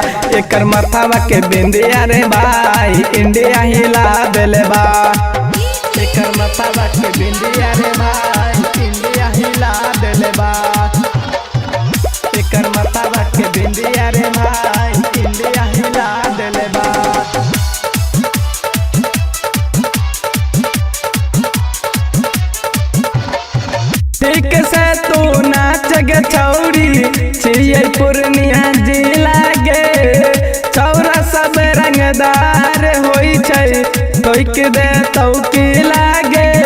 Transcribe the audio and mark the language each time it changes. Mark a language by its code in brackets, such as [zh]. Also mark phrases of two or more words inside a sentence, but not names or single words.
[bho] एकर मथावा के बिंदिया रे भाई इंडिया हिला देले बा। एकर मथावा के बिंदिया रे भाई इंडिया हिला देले बा। एकर मथावा के बिंदिया रे भाई इंडिया हिला देले बा। [anp] ठीक से तू नाच गे छौरी छियै पूर्णिया जिला गे। छौरा सब रंगदार होई छै तोइक दे तौकी लागे।